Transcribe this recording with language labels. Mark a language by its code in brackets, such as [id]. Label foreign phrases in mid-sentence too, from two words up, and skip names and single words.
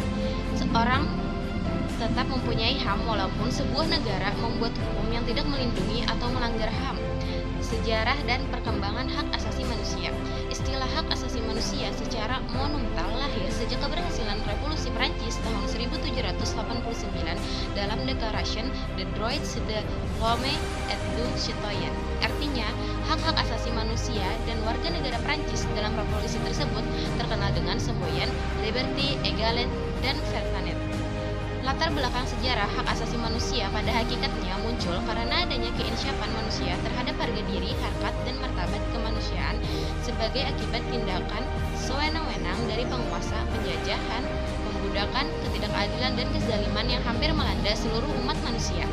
[id] Seorang tetap mempunyai HAM walaupun sebuah negara membuat hukum yang tidak melindungi atau melanggar HAM. Sejarah dan perkembangan hak asasi manusia. Istilah hak asasi manusia secara monumental lahir sejak keberhasilan Revolusi Prancis tahun 1789 dalam [fr] Declaration des droits de l'homme et du citoyen. [id] Artinya, hak-hak asasi manusia dan warga negara Prancis dalam revolusi tersebut terkenal dengan semboyan [fr] liberté, égalité, [id] dan fraternité. Latar belakang sejarah hak asasi manusia pada hakikatnya muncul karena adanya keinsyapan manusia terhadap harga diri, harkat, dan martabat kemanusiaan sebagai akibat tindakan sewenang-wenang dari penguasa, penjajahan, pembudakan, ketidakadilan, dan kezaliman yang hampir melanda seluruh umat manusia.